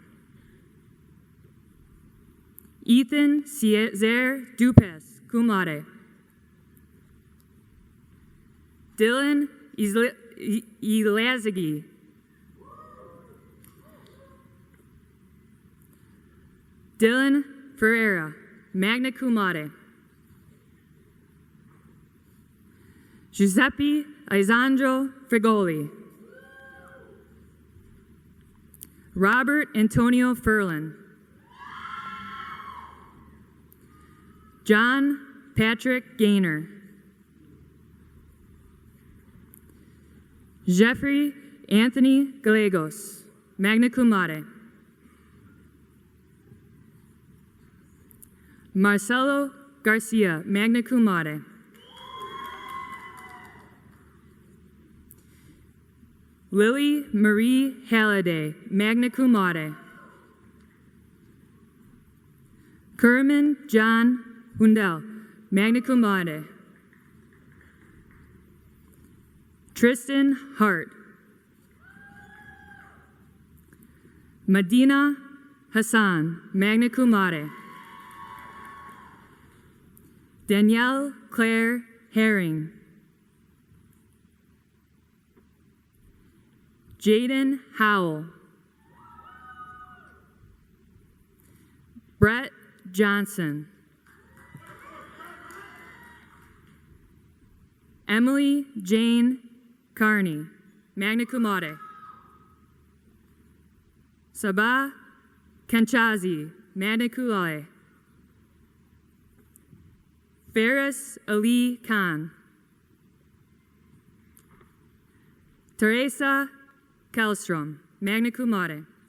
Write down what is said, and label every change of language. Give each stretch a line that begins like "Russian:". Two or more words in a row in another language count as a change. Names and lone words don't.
English: Ethan Cesar Dupas,
Latin: cum laude.
English: Dylan Elazigi. Dylan Ferreira,
Latin: magna cum laude.
English: Giuseppe Alessandro Frigoli. Robert Antonio Furlan. John Patrick Gaynor. Jeffrey Anthony Gallegos,
Latin: magna cum laude.
English: Marcelo Garcia,
Latin: magna cum laude.
English: Lily Marie Halliday,
Latin: magna cum laude.
English: Kerman John Hundel,
Latin: magna cum laude.
English: Tristan Hart. Medina Hassan,
Latin: magna cum laude.
English: Danielle Claire Herring. Jaden Howell. Brett Johnson. Emily Jane Carney.
Latin: magna cum laude.
English: Sabah Kanchazi,
Latin: magna cum laude.
English: Faris Ali Khan. Teresa Kallstrom,
Latin: magna cum laude.